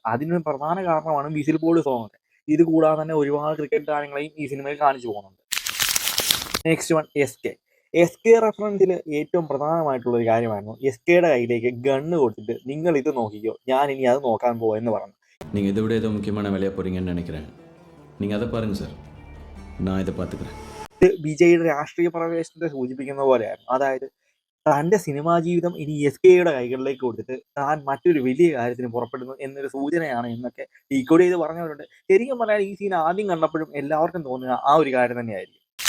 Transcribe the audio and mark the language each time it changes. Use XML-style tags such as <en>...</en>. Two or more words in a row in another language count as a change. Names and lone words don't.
<ml>അതിന് പ്രധാന കാരണമാണ് വിസിൽ ബോർഡ് സോങ് ഒക്കെ. ഇത് കൂടാതെ തന്നെ ഒരുപാട് ക്രിക്കറ്റ് താരങ്ങളെയും ഈ സിനിമയിൽ കാണിച്ചു പോകുന്നുണ്ട്.</ml> <en>next one</en> <ml>SK റെഫറൻസിൽ ഏറ്റവും പ്രധാനമായിട്ടുള്ള ഒരു കാര്യമായിരുന്നു SKയുടെ കയ്യിലേക്ക് ഗണ്ണ് കൊടുത്തിട്ട് നിങ്ങൾ ഇത് നോക്കിക്കോ, ഞാൻ ഇനി അത് നോക്കാൻ പോവെന്ന് പറഞ്ഞു.</ml> <ta>நீங்கள் இதை விட ஏதோ முக்கியமான வேலையாக போகிறீங்கன்னு நினைக்கிறேன். நீங்கள் அதை பாருங்கள் சார், நான் இதை பார்த்துக்கிறேன்.</ta> <ml>ഇത് വിജയുടെ രാഷ്ട്രീയ പ്രവേശനത്തെ സൂചിപ്പിക്കുന്ന പോലെയായിരുന്നു. അതായത് തൻ്റെ സിനിമാ ജീവിതം ഇനി SKയുടെ കൈകളിലേക്ക് കൊടുത്തിട്ട് താൻ മറ്റൊരു വലിയ കാര്യത്തിന് പുറപ്പെടുന്നു എന്നൊരു സൂചനയാണ് എന്നൊക്കെ ഡീകോഡ് ചെയ്ത് പറഞ്ഞവരുണ്ട്. ശരിക്കും പറഞ്ഞാൽ ഈ സീൻ ആദ്യം കണ്ടപ്പോഴും എല്ലാവർക്കും തോന്നുക ആ ഒരു കാര്യം തന്നെയായിരിക്കും.</ml>